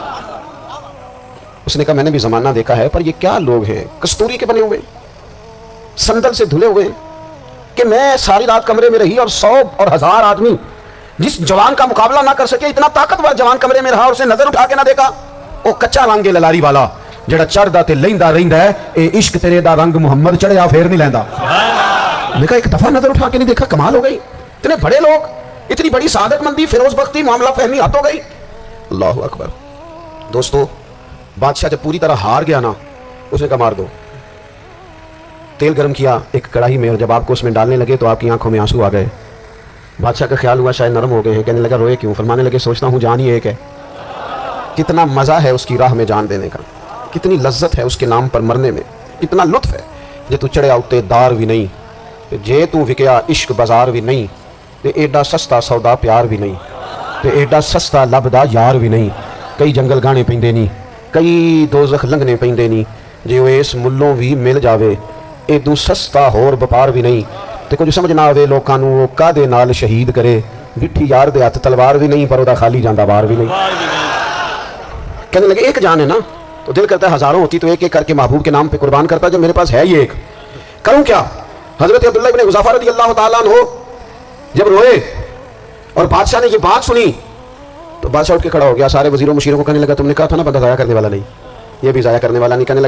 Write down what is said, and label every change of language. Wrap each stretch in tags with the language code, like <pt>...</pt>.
<ur>اس نے کہا میں نے بھی زمانہ دیکھا ہے، پر یہ کیا لوگ ہیں کستوری کے بنے ہوئے، سندل سے دھلے ہوئے، کہ میں ساری رات کمرے میں رہی اور 100 اور 1000 آدمی جس جوان کا مقابلہ نہ کر سکے، اتنا طاقتور جوان کمرے میں رہا اور اسے نظر اٹھا کے نہ دیکھا.</ur> <pa>او کچا رنگ للاری والا جڑا چڑھدا تے لیندا رہندا ہے، اے عشق تیرے دا رنگ محمد چڑھیا پھر نہیں لیندا.</pa> <ur>میں کہا ایک دفعہ نظر اٹھا کے نہیں دیکھا، کمال ہو گئی. اتنے بڑے لوگ، اتنی بڑی سعادت مندی، فیروز بختی، معاملہ فہمی ہاتھ ہو گئی. اللہ اکبر. دوستو بادشاہ جب پوری طرح ہار گیا نا، اس نے کہا مار دو. تیل گرم کیا ایک کڑاہی میں، اور جب آپ کو اس میں ڈالنے لگے تو آپ کی آنکھوں میں آنسو آ گئے. بادشاہ کا خیال ہوا شاید نرم ہو گئے ہیں. کہنے لگا روئے کیوں؟ فرمانے لگے سوچتا ہوں جان ہی ایک ہے. کتنا مزہ ہے اس کی راہ میں جان دینے کا، کتنی لذت ہے اس کے نام پر مرنے میں، کتنا لطف ہے.</ur> <pa>جے تو چڑھیا اتے دار بھی نہیں، جے تو وکیا عشق بازار بھی نہیں، تے ایڈا سستا سودا پیار بھی نہیں، تے ایڈا سستا لبدا یار بھی نہیں. کئی جنگل گانے پیندے نہیں، کئی دوزخ لنگنے پیندے نہیں، جے وہ اس ملوں بھی مل جاوے ایدو سستا ہور بپار بھی نہیں. تے کچھ سمجھ نہ آوے لوکاں نوں وہ کادے نال شہید کرے، ڈٹھی یار دے ہاتھ تلوار بھی نہیں، پر او دا خالی جاندا وار بھی نہیں.</pa> <ur>کہنے لگے ایک جان ہے نا، تو دل کرتا ہے ہزاروں ہوتی تو ایک ایک کر کے محبوب کے نام پہ قربان کرتا، جب میرے پاس ہے یہ ایک، کروں کیا؟ حضرت عبداللہ بن حذافہ رضی اللہ تعالیٰ عنہ جب روئے اور بادشاہ نے یہ بات سنی تو بادشاہ اٹھ کے کھڑا ہو گیا. سارے وزیروں مشیروں کو کہنے لگا تم نے کہا تھا نا بندہ ضائع کرنے والا نہیں، یہ بھی ضائع کرنے والا نہیں.</ur>